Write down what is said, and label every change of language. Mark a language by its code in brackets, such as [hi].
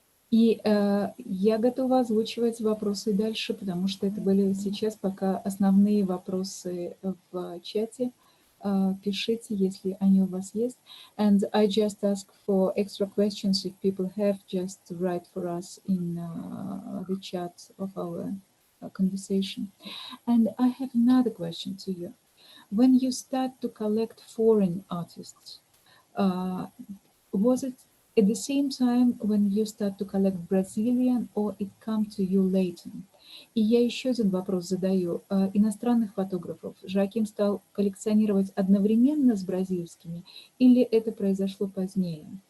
[ru] И я готова озвучивать вопросы дальше, потому что это были сейчас пока основные вопросы в чате. Пишите, если они у вас есть. [en] And I just ask for extra questions if people have, just write for us in the chat of our conversation. And I have another question to you. When you start to collect foreign artists, was it at the same time when you start to collect Brazilian, or it come to you later? [ru] И я еще один вопрос задаю. Иностранных фотографов Жоаким стал коллекционировать одновременно с бразильскими, или это произошло позднее?